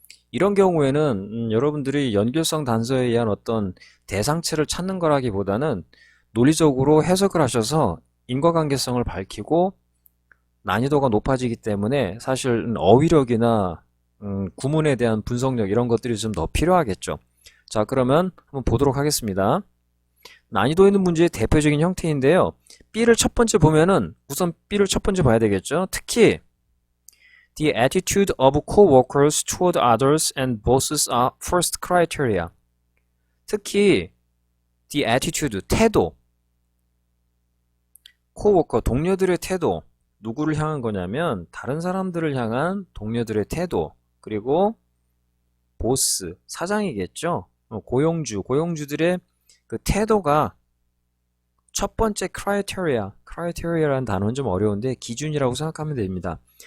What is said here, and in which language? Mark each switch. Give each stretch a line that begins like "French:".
Korean: 이런 경우에는 여러분들이 연결성 단서에 의한 어떤 대상체를 찾는 거라기보다는 논리적으로 해석을 하셔서 인과관계성을 밝히고 난이도가 높아지기 때문에 사실 어휘력이나 구문에 대한 분석력 이런 것들이 좀 더 필요하겠죠. 자, 그러면 한번 보도록 하겠습니다. 난이도 있는 문제의 대표적인 형태인데요. B를 첫 번째 보면은 우선 B를 첫 번째 봐야 되겠죠. 특히
English: The attitude of co-workers toward others and bosses are first criteria.
Korean: 특히 the attitude, 태도, co-worker, 동료들의 태도, 누구를 향한 거냐면 다른 사람들을 향한 동료들의 태도, 그리고 보스, 사장이겠죠. 고용주들의 그 태도가 첫 번째 크라이테리아라는 단어는 좀 어려운데 기준이라고 생각하면 됩니다.